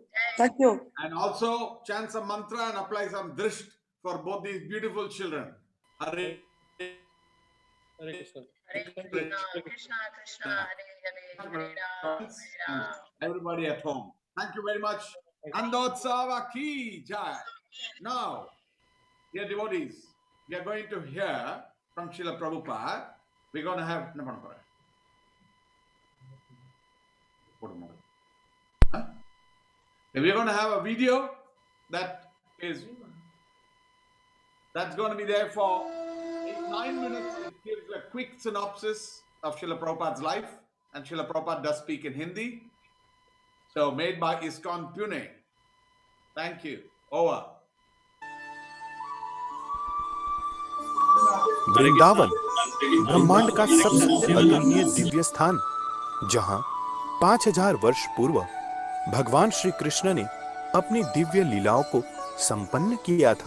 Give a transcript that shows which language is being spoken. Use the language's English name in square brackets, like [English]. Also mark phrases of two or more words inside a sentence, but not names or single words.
[English] Thank you. And also chant some mantra and apply some drisht for both these beautiful children. Hare Krishna. Everybody at home. Thank you very much. [Hindi] Nandotsava ki jai. [English] Now, dear devotees, we are going to hear from Srila Prabhupada. We're going to have we're going to have a video that's going to be there for 9 minutes. It gives a quick synopsis of Srila Prabhupada's life, and Srila Prabhupada does speak in Hindi. So made by ISKCON Pune. Thank you. Over. [Hindi] वृंदावन ब्रह्मांड का सबसे अतुलनीय दिव्य स्थान, जहां 5000 वर्ष पूर्व भगवान श्री कृष्ण ने अपनी दिव्य लीलाओं को संपन्न किया था।